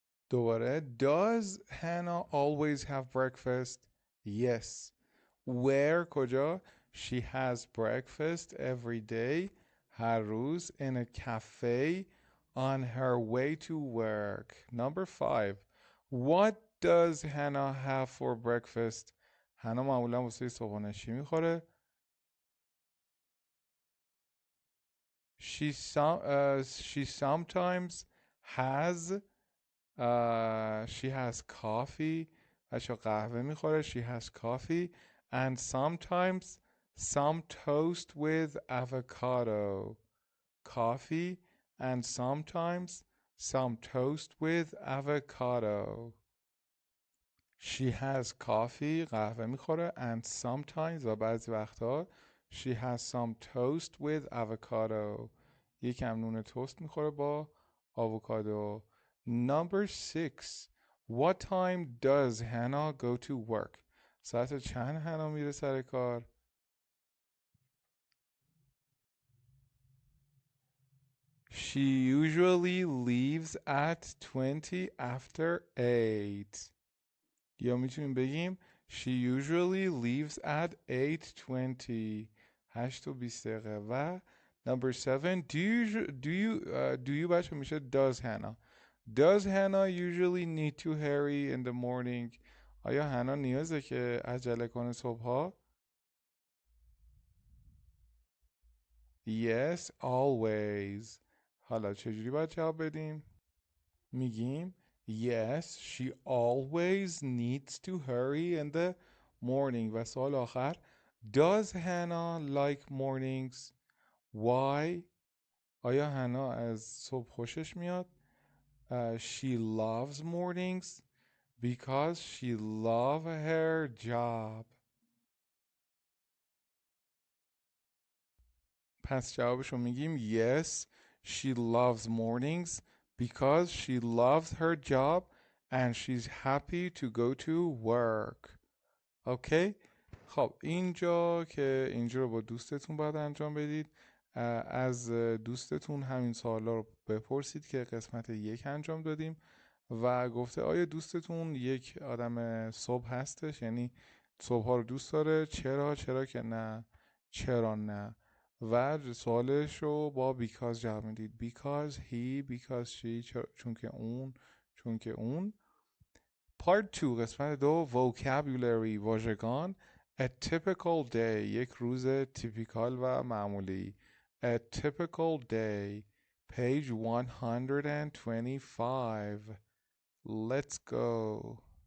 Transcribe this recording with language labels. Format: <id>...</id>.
<fa>دوباره</fa> <en>does Hannah always have breakfast. yes. where</en> <fa>کجا</fa> <en>she has breakfast every day</en> <fa>هر روز</fa> <en>in a cafe on her way to work. Number 5 what does Hannah have for breakfast.</en> <fa>حنا معمولا واسه صبحانه چی میخوره؟</fa> <en>she sometimes has she has coffee.</en> <fa>بچه قهوه میخوره</fa> <en>she has coffee and sometimes some toast with avocado. coffee and sometimes some toast with avocado. she has coffee</en> <fa>قهوه میخوره</fa> <en>and sometimes</en> <fa>و بعضی وقتا</fa> <en>she has some toast with avocado.</en> <fa>یکم نون توست میخوره با آووکادو.</fa> <en>Number 6 what time does Hannah go to work.</en> <fa>ساعت چند حنا میره سر کار؟</fa> <en>she usually leaves at 20 after 8.</en> <fa>یا میتونیم بگیم</fa> <en>she usually leaves at 8:20 8:20 و number 7 do you</en> <fa>بچه میشه</fa> <en>does Hannah usually need to hurry in the morning.</en> <fa>آیا حنا نیازه که عجله کنه صبحها؟</fa> <en>Yes, always.</en> <fa>حالا چجوری باید جواب بدیم؟ میگیم</fa> <en>Yes, she always needs to hurry in the morning.</en> <fa>و سوال آخر</fa> <en>Does Hannah like mornings? Why?</en> <fa>آیا حنا از صبح خوشش میاد؟</fa> <en>She loves mornings because she loves her job.</en> <fa>پس جوابشو میگیم</fa> <en>Yes, she loves mornings because she loves her job and she's happy to go to work.</en> <fa>اوکی؟ خب اینجا که اینجا رو با دوستتون باید انجام بدید. از دوستتون همین سوالا رو بپرسید که قسمت 1 انجام دادیم و گفته آیا دوستتون یک آدم صبح هستش، یعنی صبح ها رو دوست داره؟ چرا که نه، چرا نه. و سوالش رو با because جواب میدید.</fa> <en>because he, because she،</en> <fa>چون که اون.</fa> <en>Part 2</en> <fa>قسمت 2</fa> <en>vocabulary</en> <fa>واژگان.</fa> <en>A typical day</en> <fa>یک روز تیپیکال و معمولی.</fa> <en>A typical day page 125. Let's go.</en>